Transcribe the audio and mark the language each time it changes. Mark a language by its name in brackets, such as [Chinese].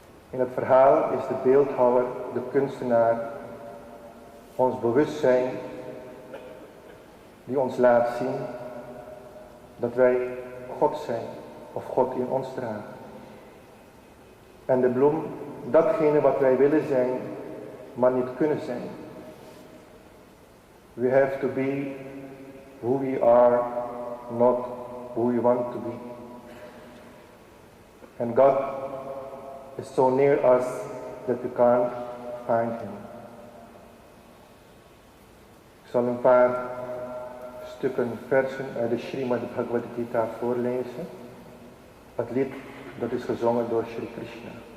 [Dutch] In het verhaal is de beeldhouwer, de kunstenaar, ons bewustzijn die ons laat zien dat wij God zijn of God in ons draagt. En de bloem, datgene wat wij willen zijn, maar niet kunnen zijn. [English] We have to be who we are, not who we want to be. And God is so near us that we can't find Him. [Dutch] Ik zal een paar stukken versen uit de Srimad Bhagavad Gita voorlezen. Het lied dat is gezongen door Sri Krishna.